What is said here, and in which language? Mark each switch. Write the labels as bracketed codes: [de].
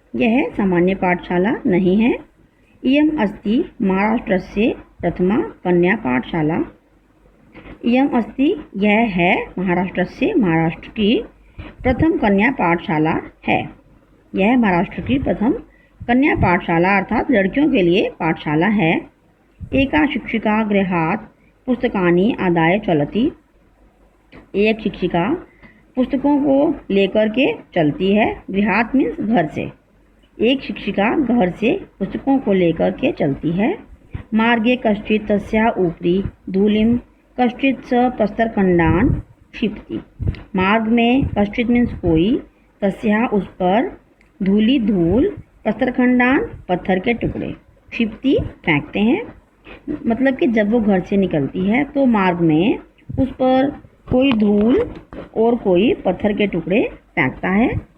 [hi] यह सामान्य पाठशाला नहीं है। [sa] इयं अस्ति महाराष्ट्रस्य प्रथमा कन्या पाठशाला। इयं अस्ति [hi] यह है महाराष्ट्र की प्रथम कन्या पाठशाला है। यह महाराष्ट्र की प्रथम कन्या पाठशाला अर्थात लड़कियों के लिए पाठशाला है। [sa] एका शिक्षिका गृहात् पुस्तकानि आदाय चलति। [hi] एक शिक्षिका पुस्तकों को लेकर के चलती है। गृहात् मीन्स घर से। एक शिक्षिका घर से पुस्तकों को लेकर के चलती है। [sa] मार्गे कश्चित् तस्याः उपरि धूलिं कश्चित् स प्रस्तरखण्डान् क्षिपति। [hi] मार्ग में कश्चित् मीन्स कोई, तस्याः उस पर, धूल प्रस्तरखण्डान् पत्थर के टुकड़े, क्षिपति फेंकते हैं। मतलब कि जब वो घर से निकलती है तो मार्ग में उस पर कोई धूल और कोई पत्थर के टुकड़े फेंकता है।